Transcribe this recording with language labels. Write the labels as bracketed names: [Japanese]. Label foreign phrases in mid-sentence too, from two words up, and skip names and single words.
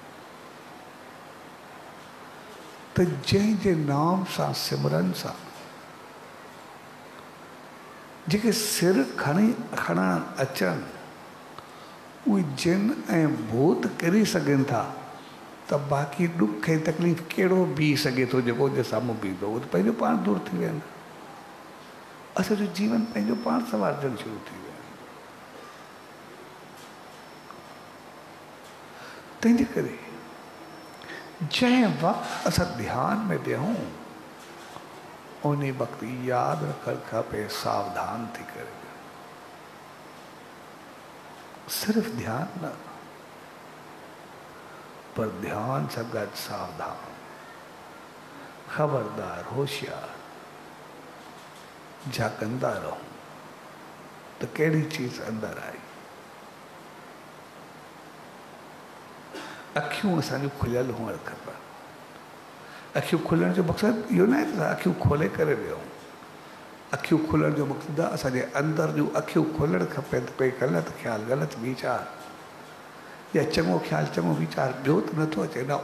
[Sindhi] त जंहिंजे नाम सां सिमरन सां जेके सिर खणणु अचनि उहे जिन ऐं भूत किरी सघनि था त बाक़ी दुख ऐं तकलीफ़ कहिड़ो बीह सघे थो जेको जे साम्हूं बीहंदो उहो त पंहिंजो पाण दूर थी वेंदो असांजो जीवन पंहिंजो पाण संवारजणु शुरू थी वियो तंहिंजे करे जै वक्त अस ध्यान में वेहूं उन वक्त याद रखण खपे सावधान थी करे। सिर्फ ध्यान न, पर ध्यान से गॾु सावधान, खबरदार, होशियार, झाकंदा रहो तो कहिड़ी चीज अंदर आई। अखियूं असांजूं खुलियल हुअण खपनि। अखियूं खुलण जो मक़सदु इहो न आहे त असां अखियूं खोले करे विहूं। अखियूं खुलण जो मक़सदु आहे असांजे अंदर जूं अखियूं खुलणु खपे त कोई ग़लति ख़्यालु, ग़लति वीचार या चङो ख़्यालु, चङो वीचार ॿियो त नथो अचे न।